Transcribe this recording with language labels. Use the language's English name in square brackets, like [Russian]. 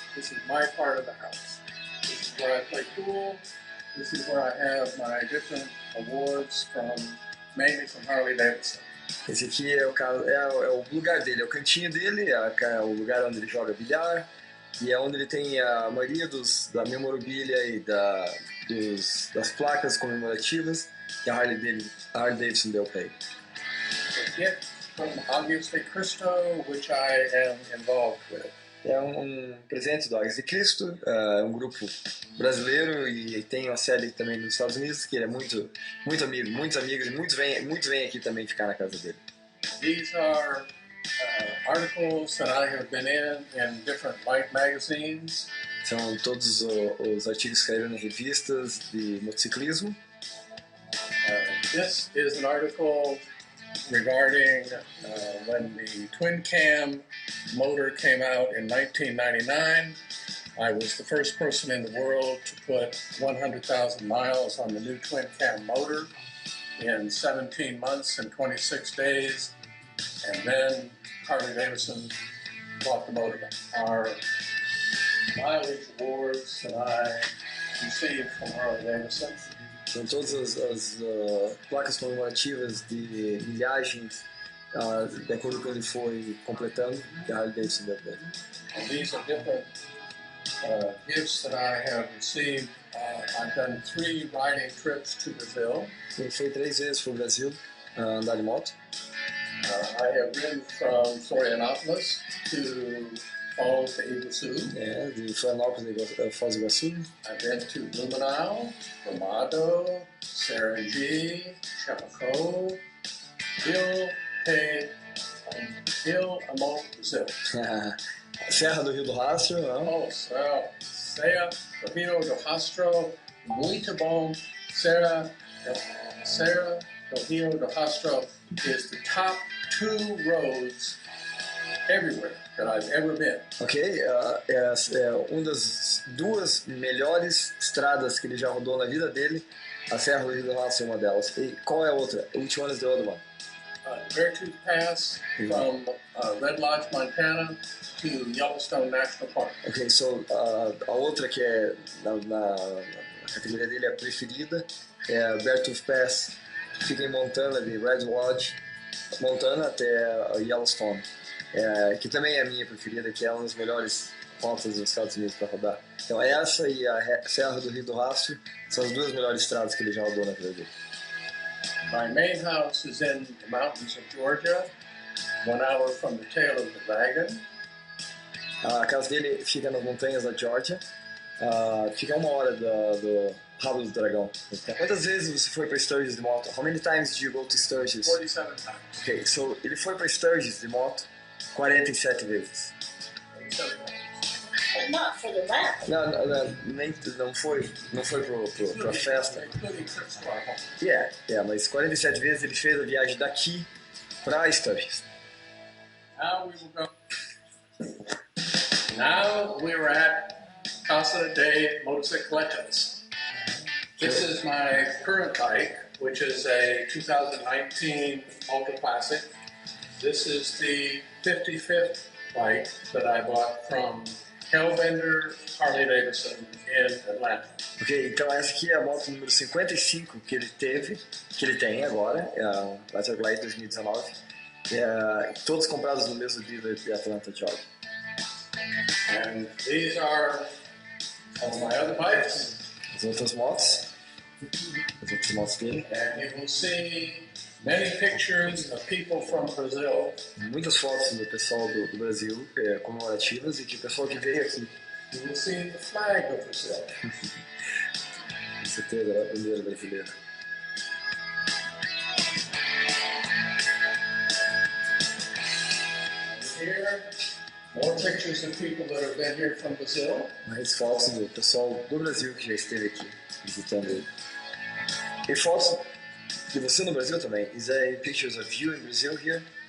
[English] This is my part of the house. This is where I play pool. This is where I have my different awards mainly from Harley Davidson. [Portuguese] Esse aqui é o lugar dele, é o cantinho dele, é o lugar onde ele joga bilhar, e é onde ele tem a maioria da memorabilia e das placas comemorativas que a Harley Davidson deu para ele. [English] A gift from obviously Cristo, which I am involved with. [Portuguese] É um presente do Águias de Cristo, é um grupo brasileiro e tem uma série também nos Estados Unidos que ele é muito amigo, muitos amigos e muitos vêm aqui também ficar na casa dele. [English] These are articles that I have been in different bike magazines. [Portuguese] São todos os artigos que saíram em revistas de motociclismo. [English] This is an article regarding when the twin cam motor came out in 1999. I was the first person in the world to put 100,000 miles on the new twin cam motor in 17 months and 26 days, and then Harley Davidson bought the motor. Our mileage awards that I received from Harley Davidson. [Portuguese] São todas as placas comemorativas de milhagens de acordo com ele foi completando que a Harley Davidson deu para ele. [English] And these are different gifts that I have received. I've done 3 riding trips to Brazil. [Portuguese] Ele foi 3 vezes para o Brasil andar de moto. [English] I have been from Florianópolis to Falls to Iguaçu. [Portuguese] De Florianópolis a Foz do Iguaçu. [English] I've been to Blumenau, Gramado, Sergi, Chapecó, Rio Amor, Brasil. [Portuguese] Serra do Rio do Rastro. Oh, Serra do Rio do Rastro, muito bom. [English] Serra do Rio do Rastro is the top 2 roads everywhere that I've ever been. [Portuguese] Ok, uma das 2 melhores estradas que ele já rodou na vida dele, a Serra do Rio do Rastro é uma delas. E qual é a outra? [English] Which one is the other one? Beartooth Pass from Red Lodge, Montana to Yellowstone National Park. Ok, so [Portuguese] a outra que é na categoria dele, a preferida, é a Beartooth Pass, que fica em Montana, de Red Lodge, Montana até Yellowstone, que também é a minha preferida, que é uma das melhores rotas dos Estados Unidos para rodar. Então essa e a Serra do Rio do Rastro são as 2 melhores estradas que ele já rodou na vida dele. [English] My main house is in the mountains of Georgia, 1 hour from the tail of the dragon. [Portuguese] A casa dele fica nas montanhas da Georgia, fica a 1 hora do rabo do dragão. Quantas vezes você foi para Sturgis de moto? [English] How many times did you go to Sturgis? 47 times. Ok, so [Portuguese] ele foi para Sturgis de moto 47 vezes. [English] 47 times. But not for the rap. [Portuguese] Não foi pra festa. [English] Including trips to our home. [Portuguese] Mas 47 vezes ele fez a viagem daqui pra Sturgis. [English] Now we're at Casa de Motocicletas. This is my current bike, which is a 2019 Ultra Classic. This is the 55th bike that I bought from Hellbender Harley Davidson in Atlanta. [Portuguese] Ok, então essa aqui é a moto número 55 que ele tem agora, é a Battle Glide 2019, todos comprados no mesmo dealer de Atlanta, Georgia. [English] And these are some of my other bikes. [Portuguese] As outras motos dele. [English] And you will see many pictures of people from Brazil. [Portuguese] Muitas fotos do pessoal do Brasil, comemorativas, e que o pessoal que veio aqui. [English] You will see the flag of Brazil. [Portuguese] Com certeza, é a bandeira brasileira. [English] Here, more pictures of people that have been here from Brazil. [Portuguese] Mais fotos do pessoal do Brasil que já esteve aqui visitando ele. E fotos de você no Brasil também. [English] Is there any pictures of you in Brazil here?